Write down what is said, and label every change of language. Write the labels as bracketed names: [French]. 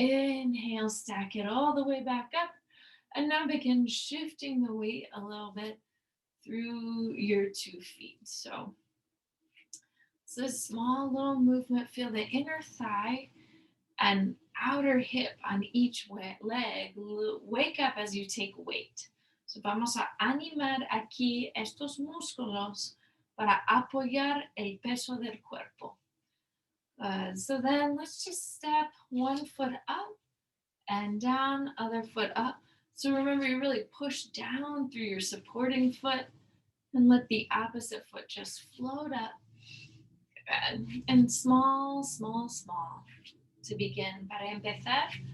[English] Inhale, stack it all the way back up. And now begin shifting the weight a little bit through your 2 feet. So it's a small little movement. Feel the inner thigh and outer hip on each leg. Wake up as you take weight. So [Spanish] vamos a animar aquí estos músculos para apoyar el peso del cuerpo. [English] So then let's just step one foot up and down, other foot up. So remember, you really push down through your supporting foot and let the opposite foot just float up. And small, small, small to begin. [Spanish] Para empezar.